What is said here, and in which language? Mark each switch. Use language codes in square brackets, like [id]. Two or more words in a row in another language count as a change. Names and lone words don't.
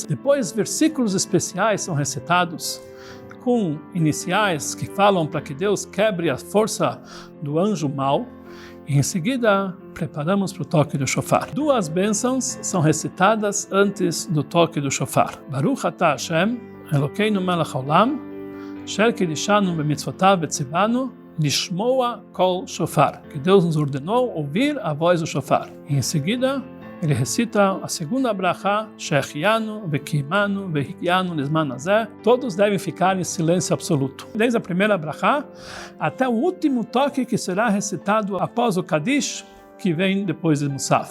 [pt] Depois, versículos especiais são recitados com iniciais que falam para que Deus quebre a força do anjo mau. E em seguida, preparamos para o toque do shofar. 2 bênçãos são recitadas antes do toque do shofar. [he] ברוך אתה השם, אלוקינו מלך העולם, אשר קידשנו במצוותיו וציוונו, לשמוע קול שופר. [pt] Que Deus nos ordenou ouvir a voz do shofar. E em seguida, ele recita a segunda brachá, [he] שהחיינו, וקיימנו, והגיענו, לזמן הזה. [pt] Todos devem ficar em silêncio absoluto. Desde a primeira brachá até o último toque que será recitado após o Kadish, que vem depois do Musaf.